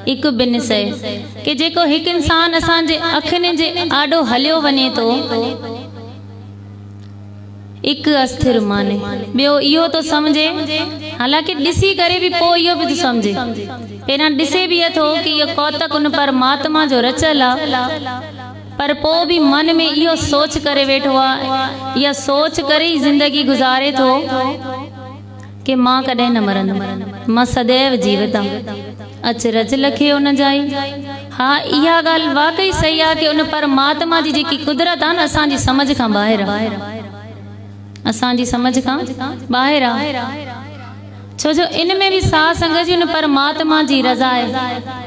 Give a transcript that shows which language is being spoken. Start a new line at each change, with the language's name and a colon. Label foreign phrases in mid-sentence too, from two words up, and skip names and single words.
Sindhi: हिकु बिन सै कि जेको हिकु इंसान असांजे अखियुनि जे आॾो हलियो वञे थो, हिकु अस्थिर माने, ॿियो इहो तो समझे, हालांकि ॾिसी करे बि पोइ इहो बि तो समझे, पहिरियां ॾिसे बि थो कि इहो कौतक उन परमात्मा जो रचियल आहे, पर पोइ बि मन में इहो सोच करे वेठो आहे, इहा सोच करे ई ज़िंदगी गुज़ारे थो कि मां कॾहिं न मरंदुमि, मां सदैव जीवित आहियां। अचरज लखे उन जा ई। हा, इहा ॻाल्हि वाकई सही आहे कि उन परमात्मा जी जेकी कुदरत आहे न, असांजी समझ खां ॿाहिरि आहे, असांजी समझ खां ॿाहिरि आहे। छो जो इन में बि साह संगत जी उन परमात्मा जी रज़ा आहे।